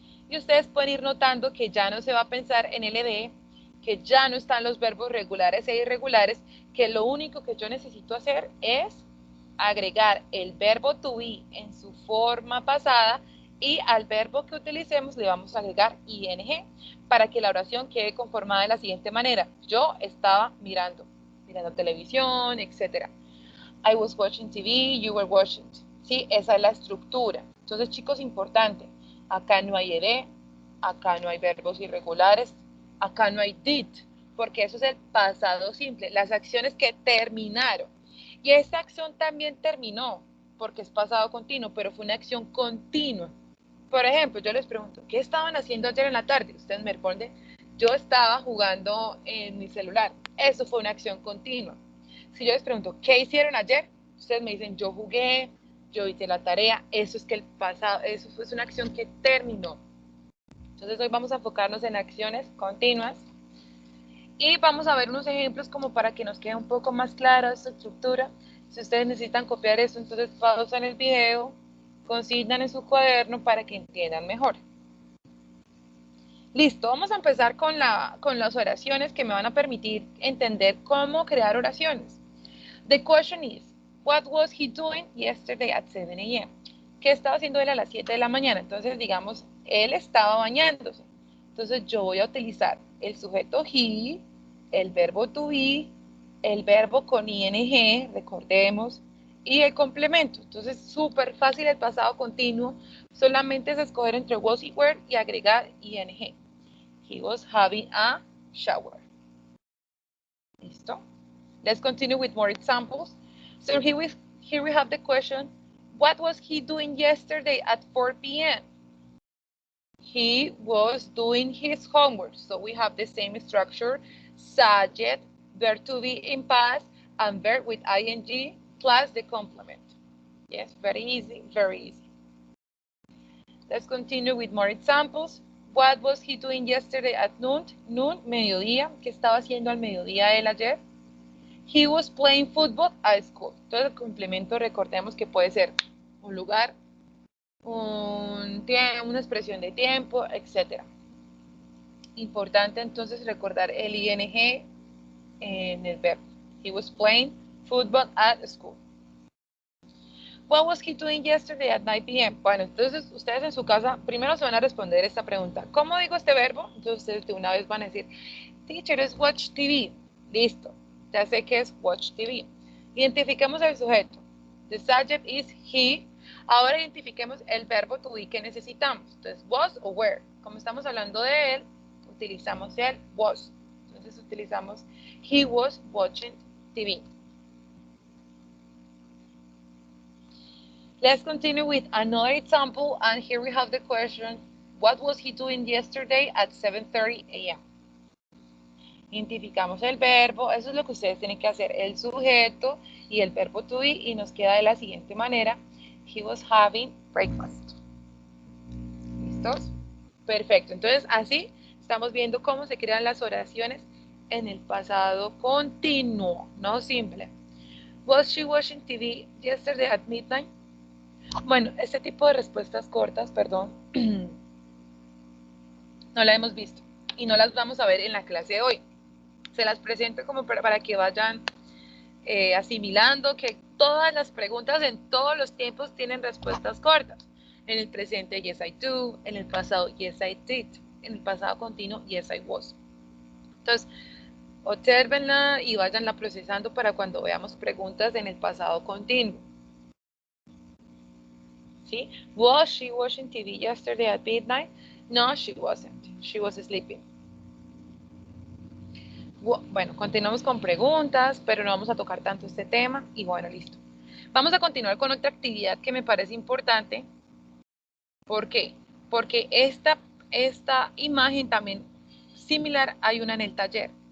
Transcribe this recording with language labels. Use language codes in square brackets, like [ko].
[es] Y ustedes pueden ir notando que ya no se va a pensar en ld, que ya no están los verbos regulares e irregulares, que lo único que yo necesito hacer es agregar el verbo to be en su forma pasada y al verbo que utilicemos le vamos a agregar ing para que la oración quede conformada de la siguiente manera. Yo estaba mirando televisión, etc. [en] I was watching TV, you were watching. [es] Sí, esa es la estructura. Entonces, chicos, importante. Acá no hay ed, acá no hay verbos irregulares, acá no hay did, porque eso es el pasado simple, las acciones que terminaron. Y esta acción también terminó, porque es pasado continuo, pero fue una acción continua. Por ejemplo, yo les pregunto, ¿qué estaban haciendo ayer en la tarde? Ustedes me responden, yo estaba jugando en mi celular. Eso fue una acción continua. Si yo les pregunto, ¿qué hicieron ayer? Ustedes me dicen, yo jugué, yo hice la tarea. Eso es que el pasado, eso fue una acción que terminó. Entonces hoy vamos a enfocarnos en acciones continuas y vamos a ver unos ejemplos como para que nos quede un poco más clara esta estructura. Si ustedes necesitan copiar eso, entonces pausan el video, consignan en su cuaderno para que entiendan mejor. Listo, vamos a empezar con las oraciones que me van a permitir entender cómo crear oraciones. [en] The question is, what was he doing yesterday at 7 a.m.? [es] ¿Qué estaba haciendo él a las 7 de la mañana? Entonces, digamos, él estaba bañándose. Entonces, yo voy a utilizar el sujeto he, el verbo to be, el verbo con ing, recordemos, y el complemento. Entonces, súper fácil el pasado continuo. Solamente es escoger entre was y were y agregar ing. [en] He was having a shower. [es] ¿Listo? [en] Let's continue with more examples. So here we have the question, what was he doing yesterday at 4 p.m.? He was doing his homework. So we have the same structure, subject, verb to be in past, and verb with ing plus the complement. Yes, very easy, very easy. Let's continue with more examples. What was he doing yesterday at noon? Noon, [es] mediodía. ¿Qué estaba haciendo al mediodía él ayer? [en] He was playing football at school. [es] Entonces el complemento, recordemos que puede ser un lugar, una expresión de tiempo, etc. Importante entonces recordar el ing en el verbo. [en] He was playing football at school. What was he doing yesterday at 9 p.m.? [es] Bueno, entonces ustedes en su casa primero se van a responder esta pregunta. ¿Cómo digo este verbo? Entonces ustedes de una vez van a decir, teacher, es watch TV. Listo, ya sé que es watch TV. Identifiquemos el sujeto. [en] The subject is he. [es] Ahora identifiquemos el verbo to be que necesitamos. Entonces, was o were. Como estamos hablando de él, utilizamos el was. Entonces utilizamos [en] he was watching TV. Let's continue with another example, and here we have the question, what was he doing yesterday at 7:30 a.m.? [es] Identificamos el verbo, eso es lo que ustedes tienen que hacer, el sujeto y el verbo to be, y nos queda de la siguiente manera, [en] he was having breakfast. [es] ¿Listos? Perfecto, entonces así estamos viendo cómo se crean las oraciones en el pasado continuo, no simple. [en] Was she watching TV yesterday at midnight? [es] Bueno, este tipo de respuestas cortas, perdón, no la hemos visto y no las vamos a ver en la clase de hoy. Se las presento como para que vayan asimilando que todas las preguntas en todos los tiempos tienen respuestas cortas. En el presente, [en] yes I do. [es] En el pasado, [en] yes I did. [es] En el pasado continuo, [en] yes I was. [es] Entonces, obsérvenla y vayanla procesando para cuando veamos preguntas en el pasado continuo. ¿Sí? [en] Was she watching TV yesterday at midnight? No, she wasn't. She was sleeping. [es] Bueno, continuamos con preguntas, pero no vamos a tocar tanto este tema. Y bueno, listo. Vamos a continuar con otra actividad que me parece importante. ¿Por qué? Porque esta imagen también similar hay una en el taller.